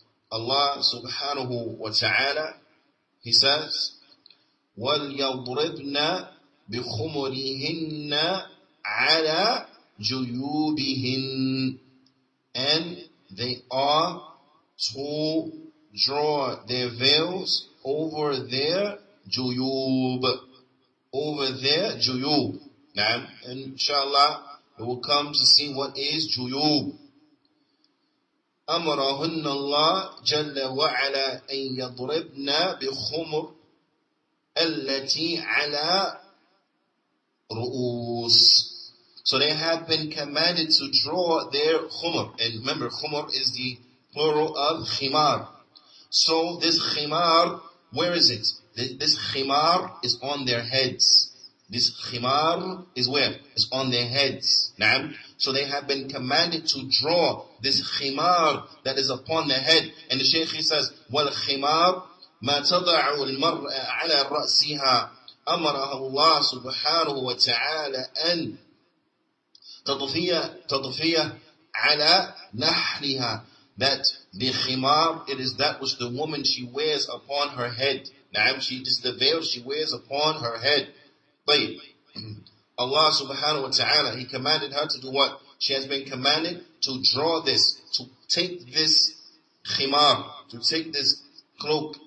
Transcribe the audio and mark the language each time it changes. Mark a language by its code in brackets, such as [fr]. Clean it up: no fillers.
[en] Allah subhanahu wa ta'ala, He says, [ar] وَلْيَضْرِبْنَا بِخُمُرِهِنَّ عَلَى جُيُوبِهِنَّ, [en] and they are to draw their veils over their juyub. Over their juyub. Now, inshallah, we will come to see what is juyub. [ar] أمرهن الله جل وعلا أن يضربن بخمر التي على رؤوس. [en] So they have been commanded to draw their khumr. And remember, khumr is the plural of khimar. So this khimar, where is it? This khimar is on their heads. This khimar is where? It's on their heads. Naam. So they have been commanded to draw this khimar that is upon their head. And the Shaykh, he says, [ar] وَالْخِمَارُ مَا تَضَعُ الْمَرْأَ عَلَى رَأْسِهَا أَمَرَهَا اللَّهُ سُبْحَانَهُ وَتَعَالَى أَنْ تَضْفِيَ عَلَى نَحْرِهَا. [en] That the khimar, it is that which the woman, she wears upon her head. Naam, this is the veil she wears upon her head. But Allah subhanahu wa ta'ala, He commanded her to do what? She has been commanded to draw this, to take this khimar, to take this cloak,